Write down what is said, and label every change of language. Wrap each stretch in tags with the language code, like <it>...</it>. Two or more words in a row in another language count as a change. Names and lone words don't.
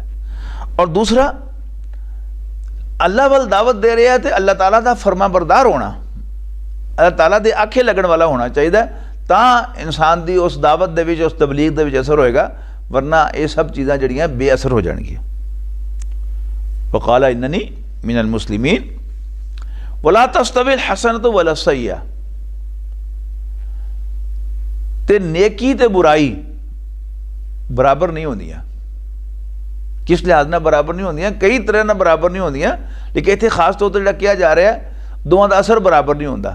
<pa>اور دوسرا اللہ ول دعوت دے رہا ہے تو اللہ تعالیٰ دا فرمانبردار ہونا، اللہ تعالیٰ دے آکھے لگن والا ہونا چاہیدا، تاں انسان دی اس دعوت دے وچ، اس تبلیغ دے وچ اثر ہوئے گا، ورنہ یہ سب چیزاں جیہڑیاں بے اثر ہو جان گیاں.</pa> <ar>وقال إنني من المسلمين ولا تستوي الحسنة ولا السيئة,</ar> <pa>تے نیکی تے برائی برابر نہیں ہوندیاں. کس لحاظ نال برابر نہیں ہوندیاں، کئی طرح نال برابر نہیں ہوندیاں، لیکن ایتھے خاص طور پر جیہڑا کیتا جا رہا ہے، دوواں دا اثر برابر نہیں ہوندا.</pa>